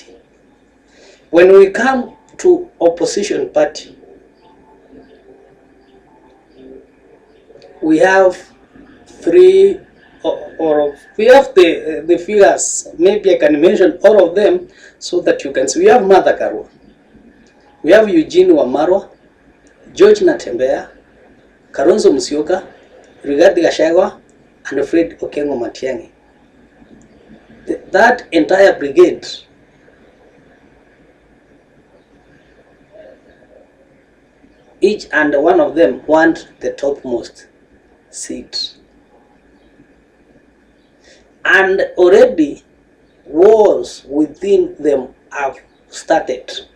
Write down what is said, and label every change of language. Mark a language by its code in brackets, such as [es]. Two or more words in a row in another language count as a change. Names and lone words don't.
[en] When we come to opposition party, we have three, or we have the figures. Maybe I can mention all of them so that you can see. We have Martha Karua, we have Eugene Wamalwa, George Natembeya, Kalonzo Musyoka, Rigathi Gachagua, and Fred Okengo Matiangi. That entire brigade each and one of them want the topmost seat. And already wars within them have started.